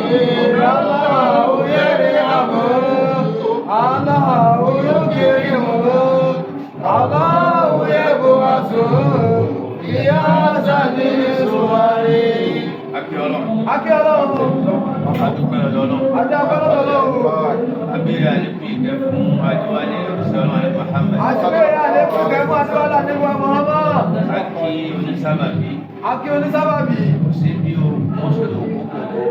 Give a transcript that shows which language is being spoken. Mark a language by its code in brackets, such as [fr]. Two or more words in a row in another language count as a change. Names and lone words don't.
[ar] الله يرحمه، الله يكرمه، الله يبعثه في أحسن صوره. [yo] A kí Ọlọ́run. A kí Ọlọ́run. A dúpẹ́ lọ́dọ̀ Ọlọ́run. A dúpẹ́ lọ́dọ̀ Ọlọ́run. A béèrè àlékún ìkẹ́ fún Adéwálé, òjíṣẹ́ Ọlọ́run, Ànábì Muhammad. A béèrè àlékún ìkẹ́ fún Adéwálé, Ànábì Muhammad. A kí onísábàbí. A kí onísábàbí. Kò sí bí o, wọ́n ṣe lè kó kó kó.